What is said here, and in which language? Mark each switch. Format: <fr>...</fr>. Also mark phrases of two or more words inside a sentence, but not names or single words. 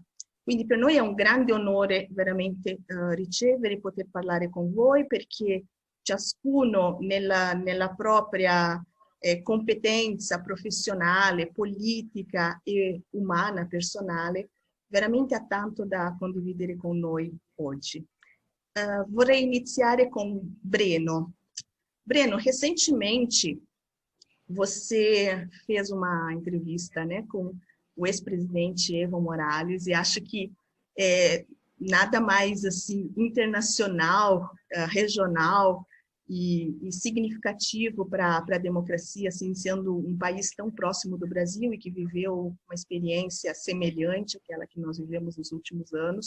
<it>Quindi per noi è un grande onore veramente ricevere e poter parlare con voi, perché ciascuno nella propria competenza professionale, politica e umana, personale, veramente ha tanto da condividere con noi oggi. Vorrei iniziare con Breno.</it> <pt>Breno, recentemente você fez uma entrevista, né, com o ex-presidente Evo Morales, e acho que nada mais assim internacional, regional e significativo para a democracia, assim, sendo um país tão próximo do Brasil e que viveu uma experiência semelhante àquela que nós vivemos nos últimos anos.</pt>